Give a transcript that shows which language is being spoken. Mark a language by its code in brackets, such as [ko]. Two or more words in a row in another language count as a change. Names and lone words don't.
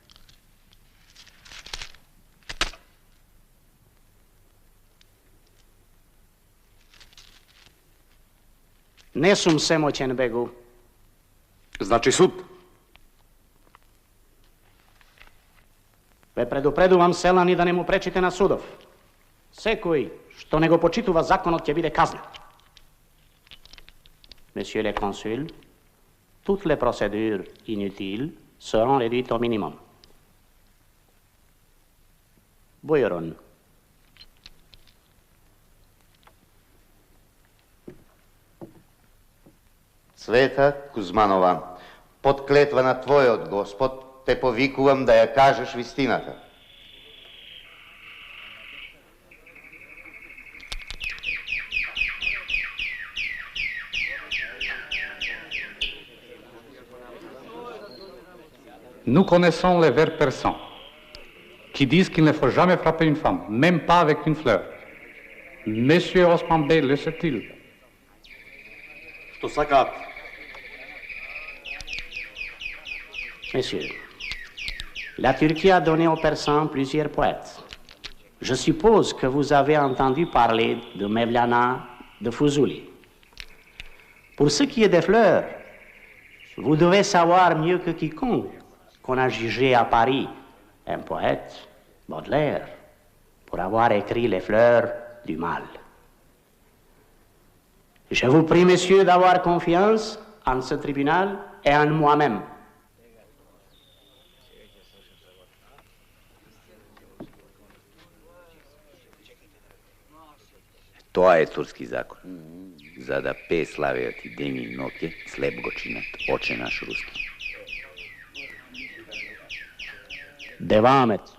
[mk] Не сум семоќен, бегу. Значи суд. Ве предупредувам, селани, да не му пречите на судов. Секој што не го почитува законот ќе биде казнет. [fr] Monsieur le consul, toutes les procédures inutiles seront réduites au minimum. [tr] Bujron. [mk] Света Кузманова, под клетва на Твојот Господ, те повикувам да ја кажеш вистината. [fr] Nous connaissons les vers persans qui disent qu'il ne faut jamais frapper une femme, même pas avec une fleur. Monsieur Osman Bey le sait-il? [mk] Што сакаат? [fr] Messieurs, la Turquie a donné aux Persans plusieurs poètes. Je suppose que vous avez entendu parler de Mevlana de Fuzuli. Pour ce qui est des fleurs, vous devez savoir mieux que quiconque qu'on a jugé à Paris un poète, Baudelaire, pour avoir écrit les fleurs du mal. Je vous prie, messieurs, d'avoir confiance en ce tribunal et en moi-même. [mk] Тоа е турски закон. За да пее славиот и ден и ноќе, слеп го чинат, оче наш руски. [tr] Девамет.